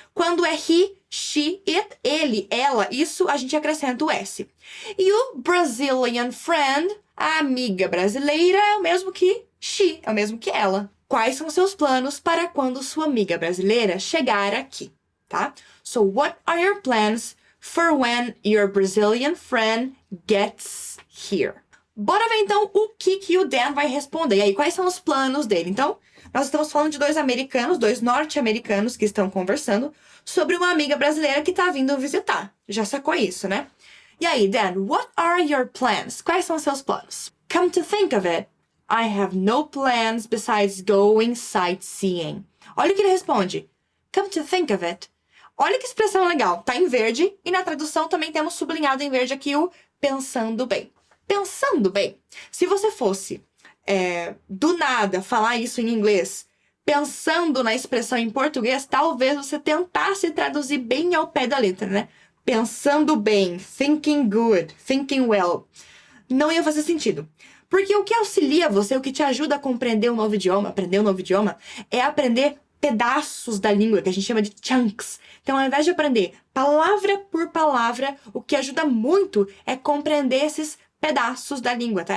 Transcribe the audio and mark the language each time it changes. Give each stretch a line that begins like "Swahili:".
Portuguese: Quando é he, she, it, ele, ela, isso a gente acrescenta o S. E o Brazilian friend, a amiga brasileira, é o mesmo que she, é o mesmo que ela. Quais são seus planos para quando sua amiga brasileira chegar aqui, tá?
English: So, what are your plans for when your Brazilian friend gets here?
Portuguese: Bora ver, então, o que o Dan vai responder. E aí, quais são os planos dele? Então, nós estamos falando de dois americanos, dois norte-americanos que estão conversando sobre uma amiga brasileira que está vindo visitar. Já sacou isso, né?
English: E aí, Dan, what are your plans?
Portuguese: Quais são os seus planos?
English: Come to think of it, I have no plans besides going sightseeing.
Portuguese: Olha o que ele responde.
English: Come to think of it.
Portuguese: Olha que expressão legal. Tá em verde e na tradução também temos sublinhado em verde aqui o pensando bem. Pensando bem, se você fosse, do nada, falar isso em inglês, pensando na expressão em português, talvez você tentasse traduzir bem ao pé da letra, né? Pensando bem,
English: thinking good, thinking well.
Portuguese: Não ia fazer sentido. Porque o que auxilia você, o que te ajuda a compreender um novo idioma, aprender um novo idioma, é aprender pedaços da língua, que a gente chama de chunks. Então, ao invés de aprender palavra por palavra, o que ajuda muito é compreender esses pedaços da língua, tá?